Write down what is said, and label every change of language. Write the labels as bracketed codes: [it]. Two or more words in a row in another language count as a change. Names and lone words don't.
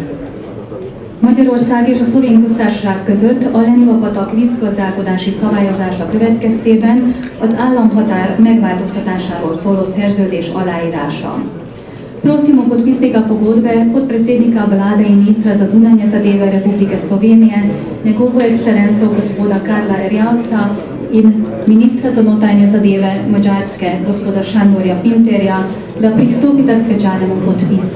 [hu] Magyarország és a Szlovén Köztársaság között a Leniva-patak vízgazdálkodási szabályozása következtében az államhatár megváltoztatásáról szóló szerződés aláírása. [sl] Prosimo podpisnika pogodbe podpredsednika vlade in ministra za zunanje zadeve Republike Slovenije, njegovo ekscelenco gospoda Karla Erjavca in ministra za notranje zadeve Madžarske, gospoda Sándorja Pinterja, da pristopita k svečanemu podpisu.